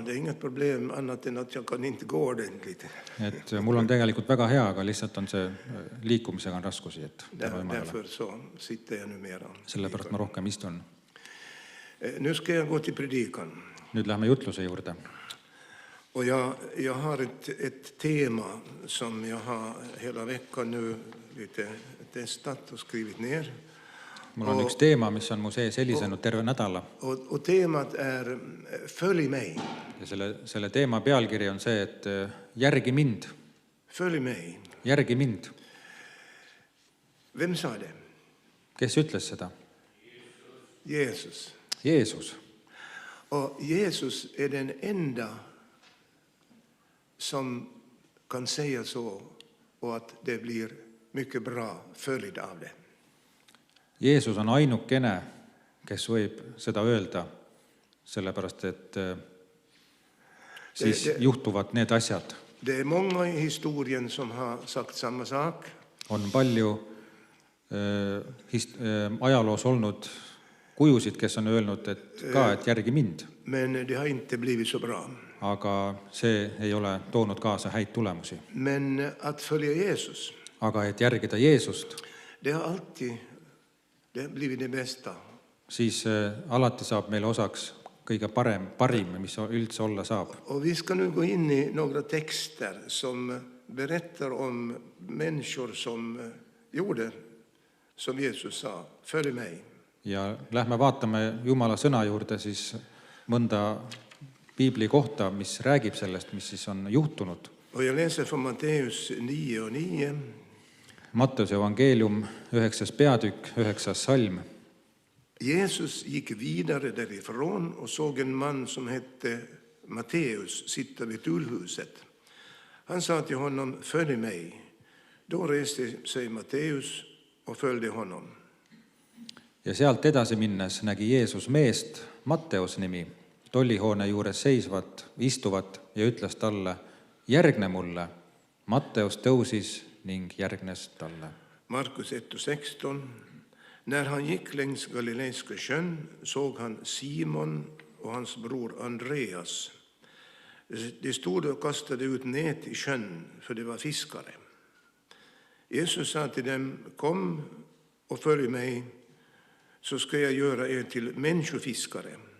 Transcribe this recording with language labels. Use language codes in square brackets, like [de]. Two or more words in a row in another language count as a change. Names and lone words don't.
[sv] Det är inget problem annat än att jag kan inte gå ordentligt. [et] Et mul on tegelikult väga hea, aga lihtsalt on see liikumisega on raskusi, et [sv] Därför så sitter jag numera. [et] sellepärast ma rohkem istun. [sv] Nu ska jag gå till predikan. [et] Nüüd lähme jutluse juurde. [sv] Och jag har ett tema som jag har hela veckan nu lite testat och skrivit ner. [et] Mul on üks teema, mis on mu sees helisenud terve nädala. [sv] Och temat är Följ mig. [et] Ja selle teema pealkiri on see, et järgi mind. [sv] Följ mig. [et] Järgi mind. [sv] Vem sa det? [et] Kes ütles seda? [sv] Jesus. [et] Jeesus. [sv] Och Jesus är den enda som kan säga så och att det blir mycket bra följd av det. [et] Jeesus on ainukene, kes võib seda öelda, sellepärast et siis juhtuvad need asjad. [sv] Det är många i historien som har sagt samma sak. [et] On palju ajaloos olnud kujusid, kes on öelnud, et järgi mind. [sv] Men det har inte blivit så bra. [et] Aga see ei ole toonud kaasa häid tulemusi. [sv] Men att följa Jesus, [et] Aga et järgida Jeesust, [sv] det har alltid blivit det bästa. [et] siis alati saab meile osaks kõige parim, mis üldse olla saab. [sv] Och vi ska nu gå in i några texter som berättar om människor som gjorde som Jesus sa, följ mig. [et] Ja lähme vaatame Jumala sõna juurde siis mõnda piibli kohta, mis räägib sellest, mis siis on juhtunud. [sv] Och jag läser från Matteus 9:9. [et] Matteuse evangeelium 9. peatükk, 9. salm. [sv] Jesus gick vidare därifrån och såg en man som hette Matteus sitta vid tullhuset. Han sa till honom, följ mig. Då reste sig Matteus och följde honom. [et] Ja sealt edasi minnes nägi Jeesus meest, Matteus nimi, tollihoone juures istuvat ja ütles talle, järgne mulle. Matteus tõusis ning järgnes talle. [sv] Markus 1:16. När han gick längs Galileiska sjön såg han Simon och hans bror Andreas. De stod och kastade ut nät i sjön, för de var fiskare. Jesus sa till dem, kom och följ mig, så ska jag göra er till människofiskare.